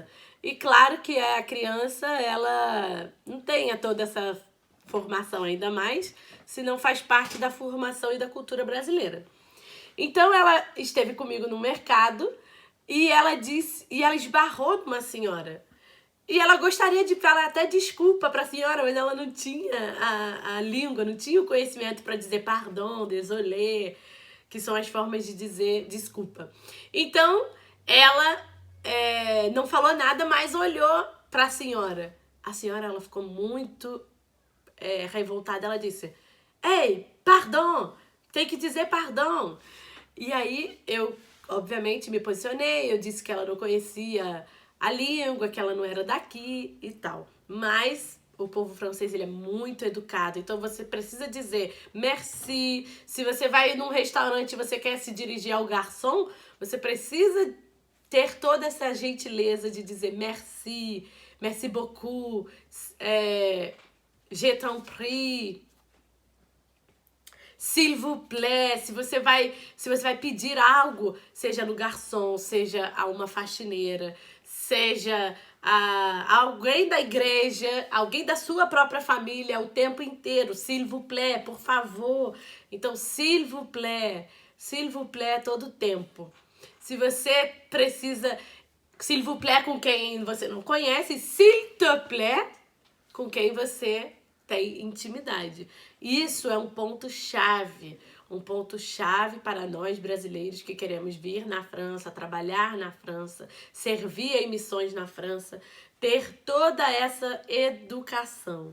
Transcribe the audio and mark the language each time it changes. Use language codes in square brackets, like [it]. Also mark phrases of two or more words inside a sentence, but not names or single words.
[pt] E claro que a criança, ela não tem toda essa formação, ainda mais se não faz parte da formação e da cultura brasileira. Então ela esteve comigo no mercado e ela esbarrou numa senhora. E ela gostaria de falar até desculpa para a senhora, mas ela não tinha a língua, não tinha o conhecimento para dizer [fr] pardon, désolé, [pt] que são as formas de dizer desculpa. Então ela não falou nada, mas olhou para a senhora. A senhora, ela ficou muito revoltada. Ela disse: "Ei, pardon, tem que dizer pardon." E aí eu, obviamente, me posicionei, eu disse que ela não conhecia a língua, que ela não era daqui e tal. Mas o povo francês, ele é muito educado, então você precisa dizer merci. Se você vai num restaurante e você quer se dirigir ao garçom, você precisa ter toda essa gentileza de dizer [fr] merci, merci beaucoup, je t'en prie, s'il vous plaît. [pt] Se você vai pedir algo, seja no garçom, seja a uma faxineira, seja a alguém da igreja, alguém da sua própria família, o tempo inteiro, [fr] s'il vous plaît, [pt] por favor. Então, [fr] s'il vous plaît [pt] todo o tempo. Se você precisa, [fr] s'il vous plaît [pt] com quem você não conhece, [fr] s'il te plaît [pt] com quem você tem intimidade. Isso é um ponto-chave para nós brasileiros que queremos vir na França, trabalhar na França, servir em missões na França, ter toda essa educação.